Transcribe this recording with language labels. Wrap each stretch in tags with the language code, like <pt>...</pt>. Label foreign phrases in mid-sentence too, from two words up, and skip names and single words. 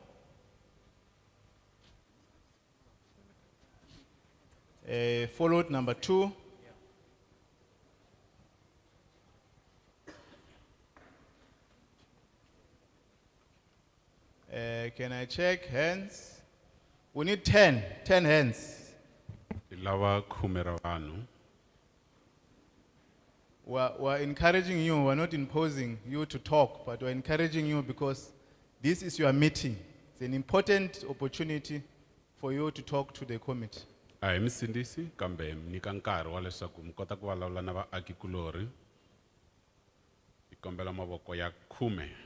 <en>Followed number 2. Can I check hands? We need 10 hands.</en> <ts>Lava khumera vanhu.</ts> <en>We're encouraging you, we're not imposing you to talk, but we're encouraging you because this is your meeting. It's an important opportunity for you to talk to the committee.</en> <ts>A hi misindisi kambe mi nyika nkarhi wa leswaku mi kota ku vulavula na vaaki-kulorhi. Hi kombela mavoko ya 10.</ts>